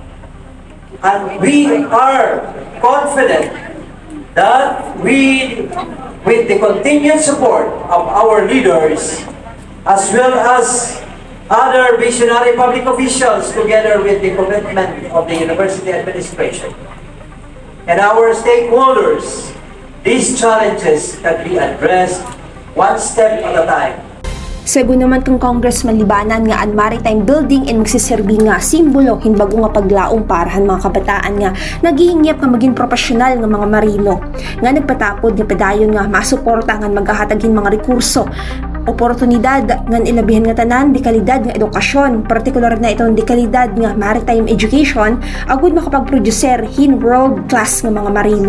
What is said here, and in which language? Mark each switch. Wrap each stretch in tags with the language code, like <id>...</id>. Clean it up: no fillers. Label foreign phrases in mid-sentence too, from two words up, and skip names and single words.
<en>And we are confident that with the continued support of our leaders, as well as other visionary public officials, together with the commitment of the university administration, and our stakeholders, these challenges can be addressed one step at a time.</en> <war>Sagun naman kang Congressman Libanan nga ang</war> <en>maritime building</en> <war>ay magsiserbi nga simbolo hinbago nga paglaong parahan mga kabataan nga naghihingyap nga maging profesional nga mga marino nga nagpatapod nga padayon nga masuporta nga maghahatagin mga rekurso oportunidad ngan ilabihan nga tanan dekalidad nga edukasyon, partikular na itong dekalidad nga</war> <en>maritime education</en> <war>agud makapag-producer hin</war> <en>world class</en> <war>nga mga marino.</war>